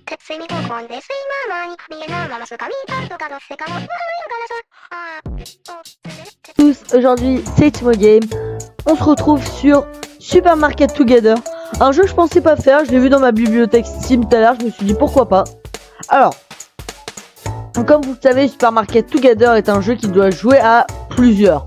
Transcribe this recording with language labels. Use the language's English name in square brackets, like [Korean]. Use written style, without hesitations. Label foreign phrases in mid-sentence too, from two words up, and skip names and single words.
[French] セミコンコンでスイマーマーに見えなまますかみたとかのせかの Tous, aujourd'hui c'est Timo Game. On se retrouve sur Super Market Together. Un jeu que je pensais pas faire, je l'ai vu dans ma bibliothèque Steam tout à l'heure, je me suis dit pourquoi pas. Alors, comme vous le savez, Super Market Together est un jeu qui doit jouer à plusieurs.